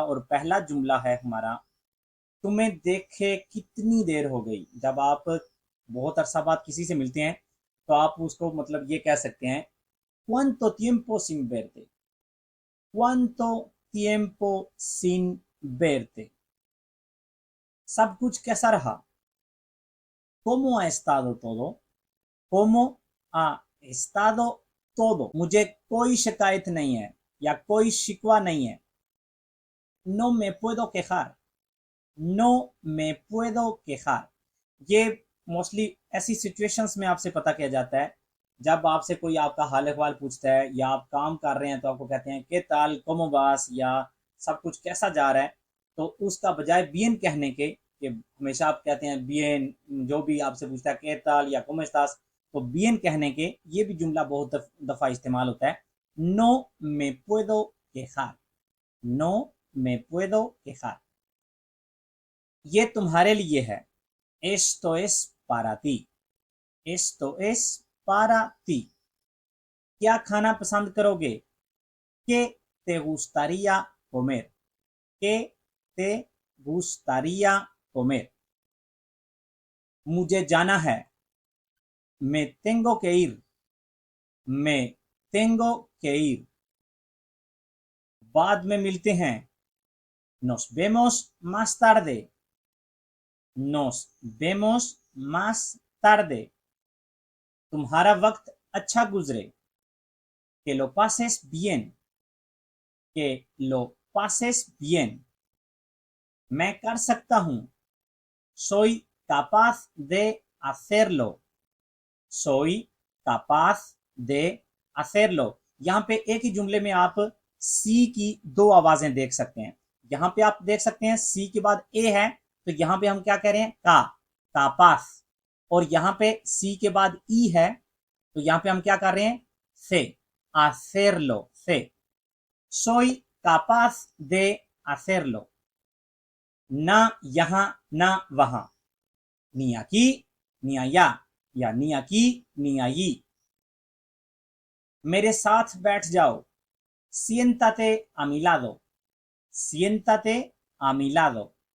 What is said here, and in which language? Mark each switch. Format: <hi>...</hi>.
<hi>और पहला जुमला है हमारा, तुम्हें देखे कितनी देर हो गई। जब आप बहुत अरसा बाद किसी से मिलते हैं तो आप उसको मतलब ये कह सकते हैं,</hi> <es>cuánto tiempo sin verte,</es> <hi>cuánto tiempo sin verte। सब कुछ कैसा रहा,</hi> <es>cómo ha estado todo, cómo ha estado todo।</es> <hi>मुझे कोई शिकायत नहीं है या कोई शिकवा नहीं है।</hi> <es>no me puedo quejar, no me puedo quejar।</es> <hi>ये मोस्टली ऐसी सिचुएशंस में आपसे पता किया जाता है जब आपसे कोई आपका हाल अहवाल पूछता है या आप काम कर रहे हैं तो आपको कहते हैं के</hi> <es>ताल कोमोबास,</es> <hi>या सब कुछ कैसा जा रहा है। तो उसका बजाय बीएन कहने के, कि हमेशा आप कहते हैं बीएन, जो भी आपसे पूछता है के ताल या कोमेस्तास, तो बीएन कहने के ये भी जुमला बहुत दफ़ा इस्तेमाल होता है।</hi> <es>नो मे पुएदो quejar, नो मे पुएदो quejar।</es> <hi>ये तुम्हारे लिए है,</hi> <es>esto es para ti, esto es para ti।</es> <hi>क्या खाना पसंद करोगे,</hi> <es>¿qué te gustaría comer, ¿qué te gustaría comer।</es> <hi>मुझे जाना है,</hi> <es>me tengo que ir, me tengo que ir।</es> <hi>बाद में मिलते हैं,</hi> <es>nos vemos más tarde, nos vemos más tarde।</es> <hi>तुम्हारा वक्त अच्छा गुजरे,</hi> <es>que lo pases bien, que lo pases bien।</es> <hi>मैं कर सकता हूँ,</hi> <es>soy capaz de hacerlo, soy capaz de hacerlo।</es> <hi>यहाँ पे एक ही जुमले में आप सी की 2 आवाजें देख सकते हैं। यहाँ पे आप देख सकते हैं सी के बाद ए है, तो यहाँ पे हम क्या कह रहे हैं, कापास। और यहाँ पे सी के बाद ई है, तो यहाँ पे हम क्या कर रहे हैं, से,</hi> <es>hacerlo,</es> <hi>से।</hi> <es>soy capaz de hacerlo।</es> <hi>ना यहाँ ना वहां,</hi> <es>ni aquí ni allá, या ni aquí ni allí।</es> <hi>मेरे साथ बैठ जाओ,</hi> <es>siéntate a mi lado, siéntate a mi lado।</es>